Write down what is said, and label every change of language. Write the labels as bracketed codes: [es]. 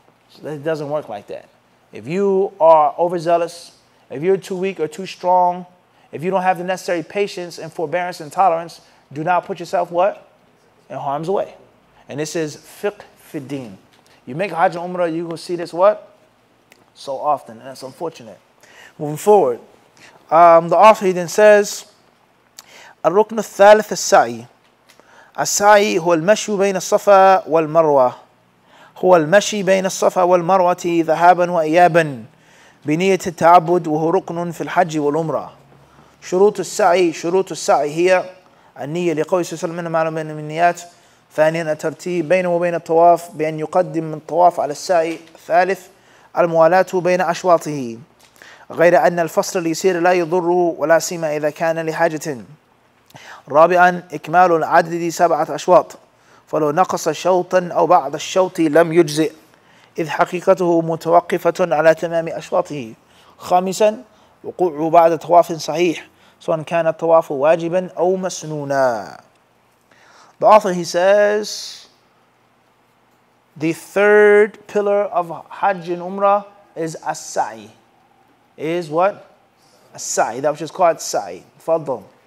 [en] So it doesn't work like that. If you are overzealous, if you're too weak or too strong, if you don't have the necessary patience and forbearance and tolerance, do not put yourself what? In harm's way. And this is fiqh fi din. You make Hajj and Umrah, you will see this what? So often, and that's unfortunate. Moving forward, the author he then says, [ar] الركن الثالث السعي. السعي هو المشي بين الصفا والمروة. هو المشي بين الصفا والمروة ذهابا وإيابا بنية التعبد وهو ركن في الحج والعمرة. شروط السعي هي النية لقول صلى الله عليه وسلم معلوم من النيات. ثانيا الترتيب بينه وبين الطواف بأن يقدم من الطواف على السعي. ثالث الموالاة بين أشواطه غير أن الفصل اليسير لا يضره ولا سيما إذا كان لحاجة. رابعا إكمال العدد 7 أشواط فلو نقص شوطا أو بعض الشوط لم يجزئ إذ حقيقته متوقفة على تمام أشواطه. خامسا وقوعه بعد طواف صحيح سواء كان الطواف واجبا أو مسنونا. [en] The author, he says, the third pillar of Hajj and Umrah is as-sa'i. Is what? As-sa'i. That which is called sa'i. Faddal.